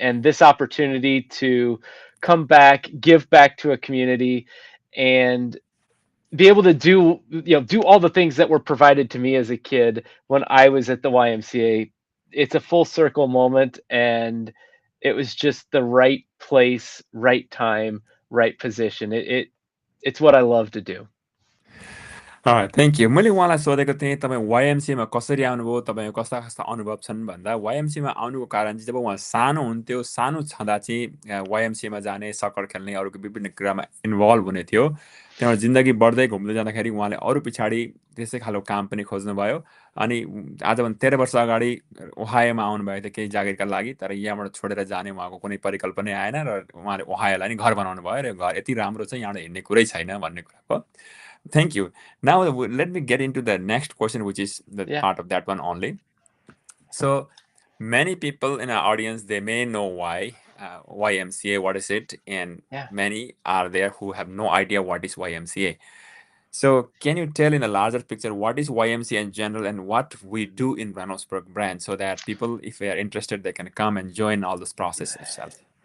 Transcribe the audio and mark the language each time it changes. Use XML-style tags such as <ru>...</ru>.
<en>And this opportunity to come back, give back to a community, and be able to do all the things that were provided to me as a kid when I was at the YMCA. It's a full circle moment, and it was just the right place, right time, right position. It's what I love to do. Thank you.</en> <ne>मैले उहाँलाई सोधेको थिएँ तपाईँ वाइएमसीमा कसरी आउनुभयो, तपाईँको कस्ता कस्ता अनुभव छन् भन्दा, वाइएमसीमा आउनुको कारण चाहिँ जब उहाँ सानो हुन्थ्यो, सानो छँदा चाहिँ वाइएमसीमा जाने, सकर खेल्ने, अरूको विभिन्न कुरामा इन्भल्भ हुने थियो। त्यहाँबाट जिन्दगी बढ्दै घुम्दै जाँदाखेरि उहाँले अरू पछाडि त्यसै खालको काम पनि खोज्नुभयो। अनि आजभन्दा 13 वर्ष अगाडि ओहायोमा आउनुभएको थियो केही जागिरका लागि, तर यहाँबाट छोडेर जाने उहाँको कुनै परिकल्पनै आएन र उहाँले ओहायोलाई नि घर बनाउनु भयो र घर यति राम्रो छ यहाँबाट हिँड्ने कुरै छैन भन्ने कुराको।</ne> <en>Thank you. Now let me get into the next question, which is the Yeah, part of that one only. So many people in our audience, they may know YMCA, what is it, and yeah. many are there who have no idea what is YMCA. So can you tell in a larger picture what is YMCA in general and what we do in Reynoldsburg branch, so that people, if they are interested, they can come and join all this process itself.</en>